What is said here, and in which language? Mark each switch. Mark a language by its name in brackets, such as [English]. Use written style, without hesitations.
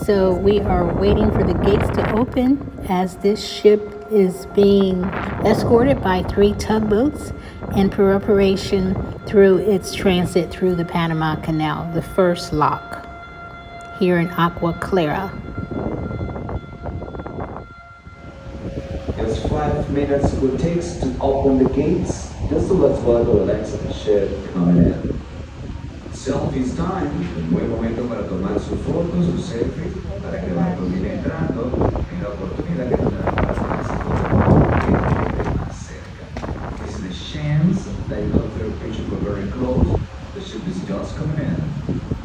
[English] So we are waiting for the gates to open as this ship is being escorted by 3 tugboats in preparation through its transit through the Panama Canal, the first lock here in Agua Clara. Just 5 minutes it takes to open the gates, just to let water relax the ship coming in. Selfies time, [Spanish] un buen momento para tomar su foto, su selfie, para que el barco viene entrando, en la oportunidad que tendrá para tomarse fotos más cerca. [English] This is the chance that you don't take a picture from very close. The ship is just coming in.